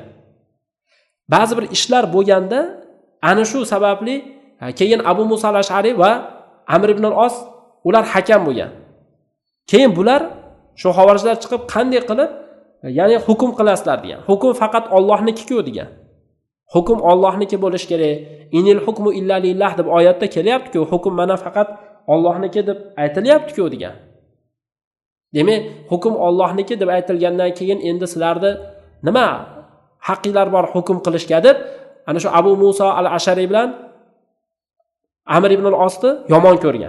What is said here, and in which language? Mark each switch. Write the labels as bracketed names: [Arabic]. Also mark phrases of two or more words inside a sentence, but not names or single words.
[Uzbek] Ba'zi bir ishlar bo'lganda, ana shu sababli keyin Abu Musa al-Ash'ari va Amr ibn al-As ular hakam bo'lgan. Keyin bular shu xavorijlar chiqib qanday qilib, ya'ni hukm qilasizlar degan. Hukm faqat Allohniki-ku degan. Hukm Allohniki bo'lish kerak. [Arabic] إن الحكم إلا لله [Uzbek] deb oyatda kelyapti-ku, hukm mana faqat Allohniki deb aytilyapti-ku degan. Demak, hukm Allohniki deb aytilgandan keyin endi sizlarda nima haqqinglar bor hukm qilishga deb ana shu Abu Musa al-Ash'ari bilan Amr ibn al-Asni yomon ko'rgan.